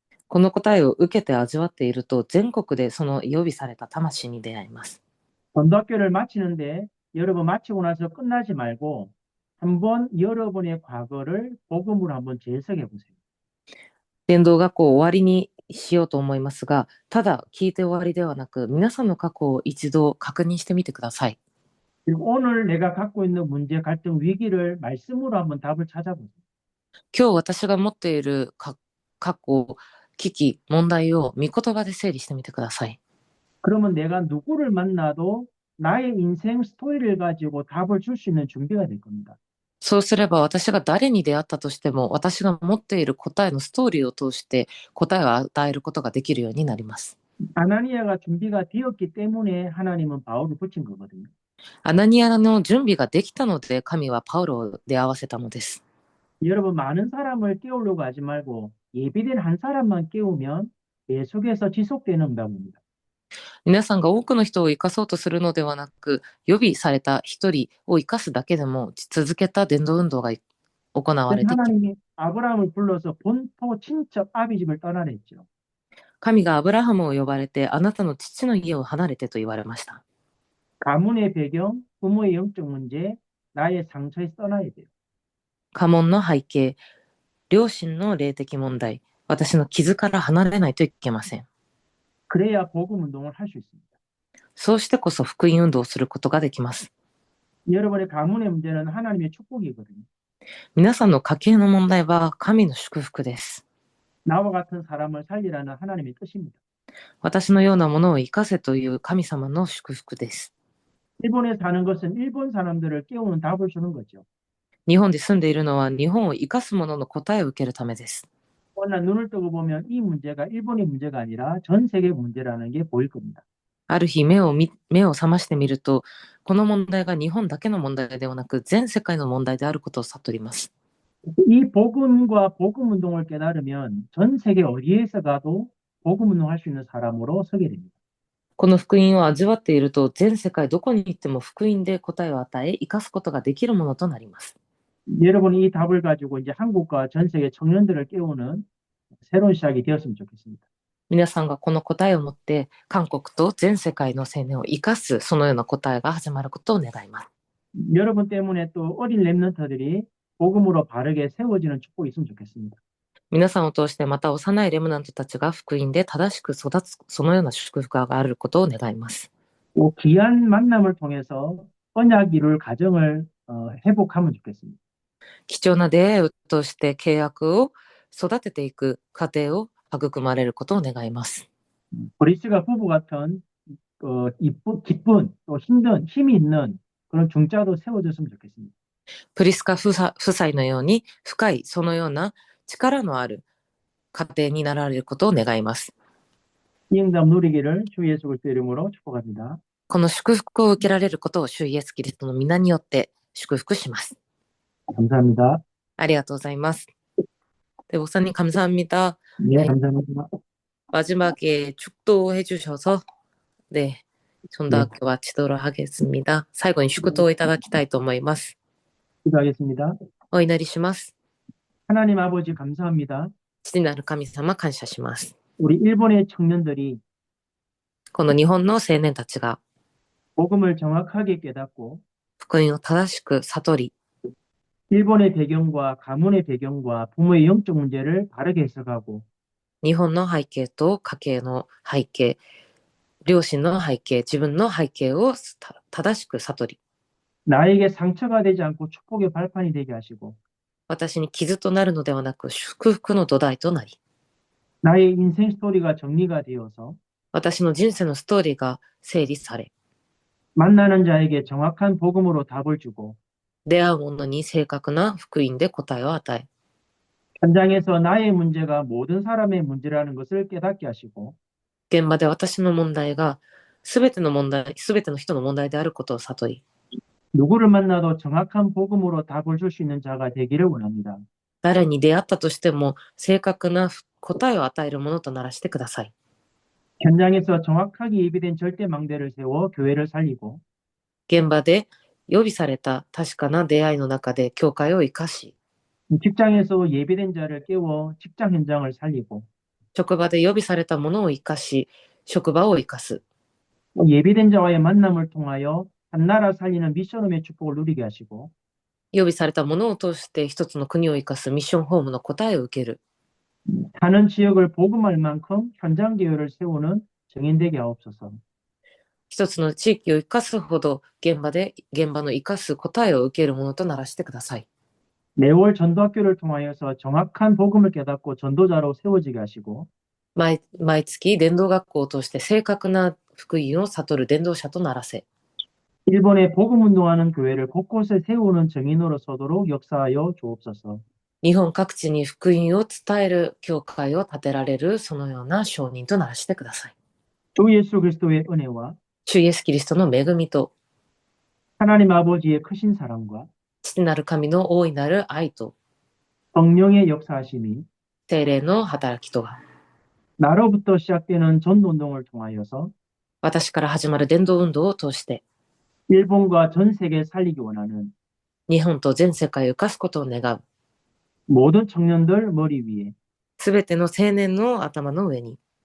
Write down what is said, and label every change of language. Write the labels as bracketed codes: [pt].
[ja] この答えを受けて味わっていると、全国でその予備された魂に出会います。 [ko] 전도학교를 마치는데 여러분 마치고 나서 끝나지 말고 한번 여러분의 과거를 복음으로 한번 재해석해 보세요. [ja] 伝道学校を終わりにしようと思いますが、ただ聞いて終わりではなく、皆さんの過去を一度確認してみてください。 [ko] 그리고 오늘 내가 갖고 있는 문제, 갈등, 위기를 말씀으로 한번 답을 찾아보세요. [ja] 今日私が持っている過去、危機、問題を御言葉で整理してみてください。 [ko] 그러면 내가 누구를 만나도 나의 인생 스토리를 가지고 답을 줄 수 있는 준비가 될 겁니다. [ja] そうすれば私が誰に出会ったとしても、私が持っている答えのストーリーを通して答えを与えることができるようになります。 [ko] 아나니아가 준비가 되었기 때문에 하나님은 바울을 붙인 거거든요. [ja] アナニアの準備ができたので、神はパウロを出会わせたのです。 [ko] 여러분 많은 사람을 깨우려고 하지 말고 예비된 한 사람만 깨우면 계속해서 지속되는 응답입니다. [ja] 皆さんが多くの人を生かそうとするのではなく、予備された一人を生かすだけでも続けた伝道運動が行われていき、 [ko] 하나님이 아브라함을 불러서 본토 친척 아비 집을 떠나라 했죠. [ja] 神がアブラハムを呼ばれて、あなたの父の家を離れてと言われました。 [ko] 가문의 배경, 부모의 영적 문제, 나의 상처에서 떠나야 돼요. [ja] 家紋の背景、両親の霊的問題、私の傷から離れないといけません。 [ko] 그래야 복음 운동을 할 수 있습니다. [ja] そうしてこそ福音運動をすることができます。 [ko] 여러분의 가문의 문제는 하나님의 축복이거든요. [ja] 皆さんの家計の問題は神の祝福です。 [ko] 나와 같은 사람을 살리라는 하나님의 뜻입니다. [ja] 私のようなものを生かせという神様の祝福です。 [ko] 일본에 사는 것은 일본 사람들을 깨우는 답을 주는 거죠. [ja] 日本で住んでいるのは日本を生かすものの答えを受けるためです。 [ko] 오늘 눈을 뜨고 보면 이 문제가 일본의 문제가 아니라 전 세계 문제라는 게 보일 겁니다. [ja] ある日目を覚ましてみると、この問題が日本だけの問題ではなく、全世界の問題であることを悟ります。 [ko] 이 복음과 복음 운동을 깨달으면 전 세계 어디에서 가도 복음 운동할 수 있는 사람으로 서게 됩니다. [ja] この福音を味わっていると、全世界どこに行っても福音で答えを与え、生かすことができるものとなります。 [ko] 여러분이 이 답을 가지고 이제 한국과 전 세계 청년들을 깨우는 새로운 시작이 되었으면 좋겠습니다. [ja] 皆さんがこの答えを持って、韓国と全世界の青年を生かす、そのような答えが始まることを願います。 [ko] 여러분 때문에 또 어린 렘넌트들이 복음으로 바르게 세워지는 축복이 있으면 좋겠습니다. [ja] 皆さんを通してまた幼いレムナントたちが福音で正しく育つ、そのような祝福があることを願います。 [ko] 또 귀한 만남을 통해서 언약 이룰 가정을 회복하면 좋겠습니다. [ja] 貴重な出会いを通して契約を育てていく過程を育まれることを願います。 [ko] 브리스가 부부 같은 기쁜 또 힘든 힘이 있는 그런 중자도 세워졌으면 좋겠습니다. [ja] プリスカ夫妻のように深いそのような力のある家庭になられることを願います。 [ko] 이 응답 누리기를 주 예수 그리스도 이름으로 축복합니다. [ja] この祝福を受けられることを主イエスキリストの皆によって祝福します。 [ko] 감사합니다. [ja] ありがとうございます。 [ko] 네, 목사님 감사합니다. 네, 네. 감사합니다. 마지막에 축도해 주셔서 네, 전도학교 마치도록 하겠습니다. [ja] 最後に祝祷をいただきたいと思います。 [ko] 기도하겠습니다. [ja] お祈りします。 [ko] 하나님 아버지 감사합니다. [ja] 父なる神様感謝します。 [ko] 우리 일본의 청년들이 [ja] この日本の青年たちが [ko] 복음을 정확하게 깨닫고 [ja] 福音を正しく悟り、 [ko] 일본의 배경과 가문의 배경과 부모의 영적 문제를 바르게 해석하고 [ja] 日本の背景と家計の背景、両親の背景、自分の背景を正しく悟り、 [ko] 나에게 상처가 되지 않고 축복의 발판이 되게 하시고 [ja] 私に傷となるのではなく祝福の土台となり、 [ko] 나의 인생 스토리가 정리가 되어서 [ja] 私の人生のストーリーが整理され、 [ko] 만나는 자에게 정확한 복음으로 답을 주고 [ja] 出会う者に正確な福音で答えを与え、 [ko] 현장에서 나의 문제가 모든 사람의 문제라는 것을 깨닫게 하시고 [ja] 現場で私の問題が全ての問題、全ての人の問題であることを悟り、 [ko] 누구를 만나도 정확한 복음으로 답을 줄 수 있는 자가 되기를 원합니다. [ja] 誰に出会ったとしても正確な答えを与えるものとならしてください。 [ko] 현장에서 정확하게 예비된 절대 망대를 세워 교회를 살리고 [ja] 現場で予備された確かな出会いの中で教会を生かし、 [ko] 직장에서 예비된 자를 깨워 직장 현장을 살리고 [ja] 職場で予備されたものを生かし、職場を生かす。 [ko] 예비된 자와의 만남을 통하여 한 나라 살리는 미션홈의 축복을 누리게 하시고 [ja] 予備されたものを通して一つの国を生かすミッションホームの答えを受ける。 [ko] 사는 지역을 복음할 만큼 현장 계열을 세우는 정인되게 하옵소서. [ja] 一つの地域を生かすほど現場の生かす答えを受けるものとならしてください。 [ko] 매월 전도학교를 통하여서 정확한 복음을 깨닫고 전도자로 세워지게 하시고 [ja] 毎月伝道学校を通して正確な福音を悟る伝道者とならせ、 [ko] 일본에 복음 운동하는 교회를 곳곳에 세우는 정인으로 서도록 역사하여 주옵소서. [ja] 日本各地に福音を伝える教会を建てられるそのような証人とならしてください。 [ko] 주 예수 그리스도의 은혜와 [ja] 主イエスキリストの恵みと [ko] 하나님 아버지의 크신 사랑과 [ja] 父なる神の大いなる愛と [ko] 성령의 역사하심이 [ja] 聖霊の働きとが [ko] 나로부터 시작되는 전도 운동을 통하여서 [ja] 私から始まる伝道運動を通して [ko] 일본과 전 세계에 살리기 원하는 [ja] 日本と全世界を生かすことを願う [ko] 모든 청년들 머리 위에 [ja] すべての青年の頭の上に